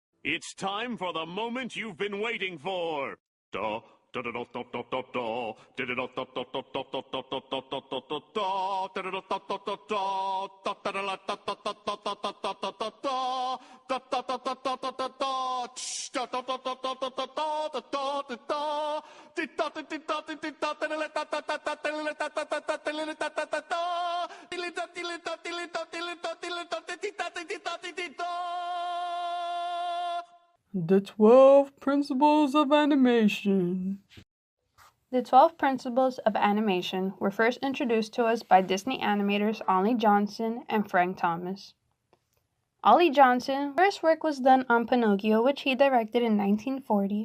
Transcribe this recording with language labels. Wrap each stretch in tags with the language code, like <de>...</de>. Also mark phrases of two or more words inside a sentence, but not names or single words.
<en>It's time for the moment you've been waiting for. Da, da, da, da, da, da, da, da. Da, da, da, da, da, da, da, da, da, da, da, da, da, da. Da, da, da, da, da, da, da. Da, da, da, da, da, da, da, da, da, da, da, da, da. Da, da, da, da, da, da, da, da. Tsh, da, da, da, da, da, da, da, da, da, da, da, da. Di, da, di, di, da, di, di, da, da, da, da, da, da, da, da, da, da, da, da, da, da, da, da, da. Dilly, da, dilly, da, dilly, da, dilly, da, dilly, da, di, di, da, di, di, da, di, di, da. The 12 Principles of Animation. The 12 Principles of Animation were first introduced to us by Disney animators Ollie Johnson and Frank Thomas. Ollie Johnson's first work was done on Pinocchio, which he directed in 1940.</en>